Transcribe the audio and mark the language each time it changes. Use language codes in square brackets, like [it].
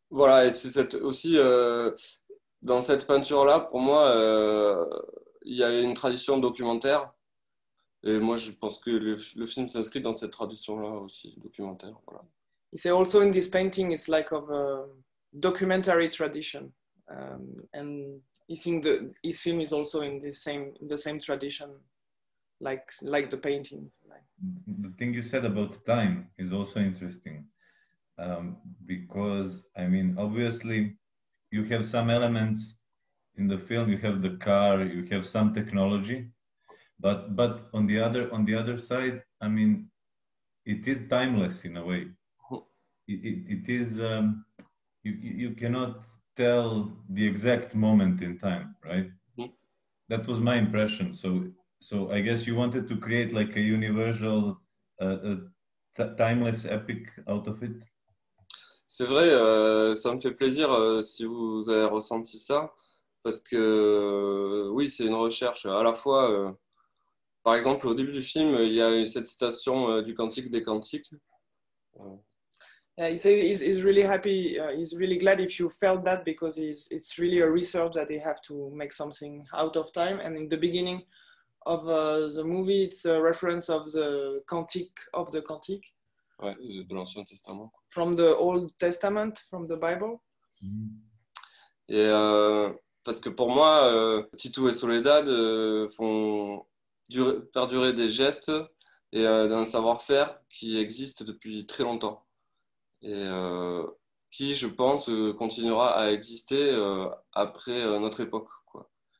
[fr] Voilà, et c'est aussi dans cette peinture-là, pour moi, il y a une tradition documentaire. Et moi, je pense que le film s'inscrit dans cette tradition-là aussi, documentaire. Voilà. [en] You say also in this painting, it's like of a documentary tradition, and I think his film is also in the same tradition. like the paintings. The thing you said about time is also interesting, because I mean, obviously, you have some elements in the film. You have the car, you have some technology, but on the other side, I mean, it is timeless in a way. It is you cannot tell the exact moment in time, right? That was my impression. So I guess you wanted to create like a universal, timeless epic out of it. [fr] C'est vrai, ça me fait plaisir si vous avez ressenti ça, parce que oui, c'est une recherche. À la fois, par exemple, au début du film, il y a cette citation du Cantique des Cantiques. [en] Yeah, he says he's really happy. He's really glad if you felt that, because it's really a research that they have to make something out of time. And in the beginning of the movie, it's a reference of the Cantique of the Cantique. [fr] Ouais, de l'Ancien Testament. [en] From the Old Testament, from the Bible. [fr] Et parce que pour moi, Titou et Soledad font perdurer des gestes et d'un savoir-faire qui existe depuis très longtemps. Et qui, je pense, continuera à exister après notre époque, quoi.